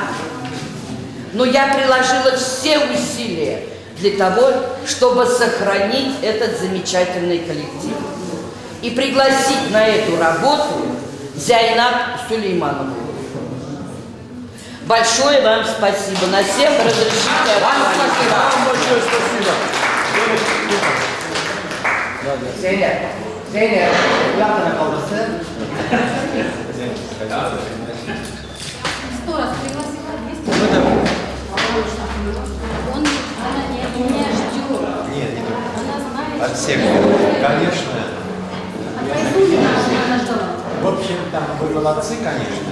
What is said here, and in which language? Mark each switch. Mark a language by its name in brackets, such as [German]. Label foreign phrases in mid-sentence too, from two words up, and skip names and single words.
[Russian] Но я приложила все усилия для того, чтобы сохранить этот замечательный коллектив. И пригласить на эту работу Зайнаб Сулейманову. Большое вам спасибо. На всех разрешите отклонить. Вам большое спасибо. [Turkish] Zeynep, yakına kalırsın. [Russian] Нет, не только. От всех. Конечно. В общем, там вы молодцы, конечно.